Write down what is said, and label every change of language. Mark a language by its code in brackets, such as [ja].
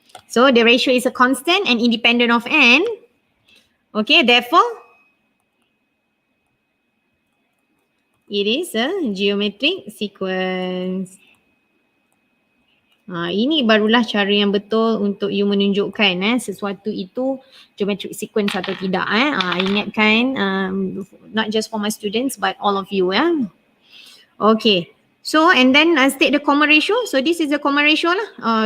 [en] So the ratio is a constant and independent of n. Okay, therefore it is a geometric sequence. [ms] Ini barulah cara yang betul untuk you menunjukkan sesuatu itu geometric sequence atau tidak. Ingatkan, [en] not just for my students but all of you. Okay. So and then state the comma ratio. So this is the comma ratio lah.